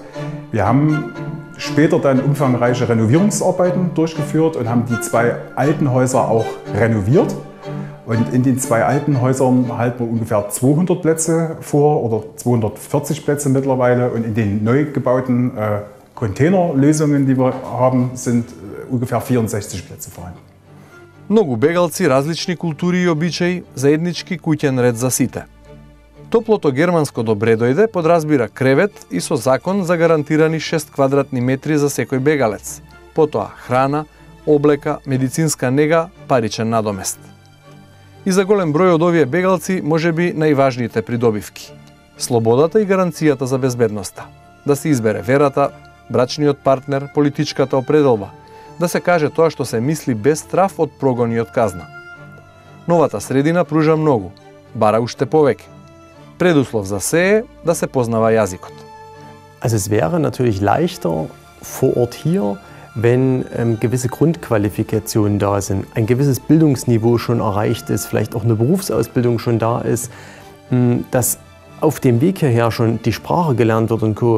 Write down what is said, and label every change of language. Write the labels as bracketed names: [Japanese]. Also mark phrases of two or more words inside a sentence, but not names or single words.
[German] Wir haben später dann umfangreiche Renovierungsarbeiten durchgeführt und haben die 2 alten Häuser auch renoviert. Und in den 2 alten Häusern halten wir ungefähr 200 Plätze vor oder 240 Plätze mittlerweile. Und in den neu gebauten Containerlösungen, die wir haben, sind ungefähr 64 Plätze vorhanden. [Macedonian] Многу бегалци, различни култури и обичаи, заеднички куќен ред за сите. Топлото германско добре дојде подразбира кревет и со закон за гарантирани 6 квадратни метри за секој бегалец. Потоа храна, облека, медицинска нега, паричен надомест. И за голем број од овие бегалци можеби најважните придобивки. Слободата и гаранцијата за безбедноста. Да се избере верата, брачниот партнер, политичката определба. Да се каже тоа што се мисли без страф од прогон и од казна. Новата средина пружа многу, бара уште повеќе. Предуслов за се е да се познава јазикот. [German] Also es wäre natürlich leichter vor Ort hier, wenn gewisse Grundqualifikationen da sind, ein gewisses Bildungsniveau schon erreicht ist, vielleicht auch eine Berufsausbildung schon da ist, dass auf dem Weg hierher schon die Sprache gelernt wird und Co.